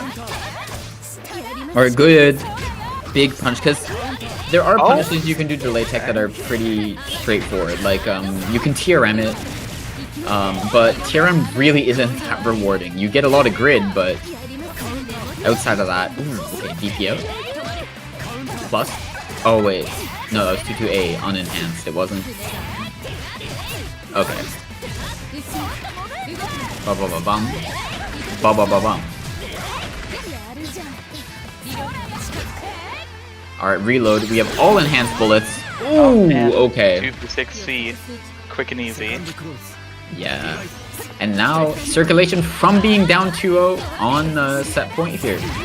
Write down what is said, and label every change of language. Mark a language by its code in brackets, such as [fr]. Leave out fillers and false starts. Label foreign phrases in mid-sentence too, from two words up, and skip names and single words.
[en] Or a good big punch, because there are punishes you can do delay tech that are pretty straightforward. Like, you can TRM it, but TRM really isn't that rewarding. You get a lot of grid, but outside of that, okay, DP out. Plus, oh wait, no, that was 2-2A unenhanced, it wasn't. Okay. Ba-ba-ba-bum. Ba-ba-ba-bum. Alright, reload. We have all enhanced bullets. Ooh, okay. 2-6C. Quick and easy. Yeah. And now, Circulation from being down 2-0 on set point here.